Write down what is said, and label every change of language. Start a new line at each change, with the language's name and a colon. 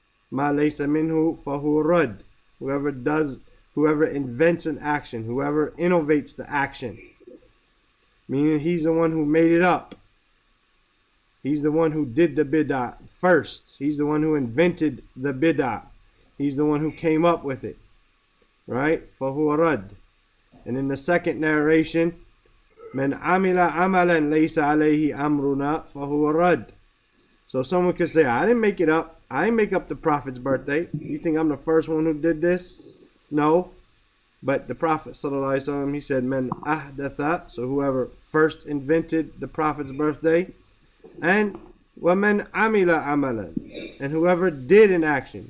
Arabic: Ma laysa minhu fahu radd.
English: Whoever invents an action, whoever innovates the action, meaning he's the one who made it up. He's the one who did the bid'ah first. He's the one who invented the bid'ah. He's the one who came up with it. Right?
Arabic: فَهُوَ رَدٌّ.
English: And in the second narration,
Arabic: مَنْ عَمِلَ عَمَلًا لَيْسَ عَلَيْهِ أَمْرُنَا فَهُوَ رَدٌّ.
English: So someone could say, I didn't make it up. I didn't make up the Prophet's birthday. You think I'm the first one who did this? No. But the Prophet ﷺ, he said, "Men ahdatha," so whoever first invented the Prophet's birthday, and
Arabic: وَمَنْ عَمِلَ عَمَلًا,
English: and whoever did an action.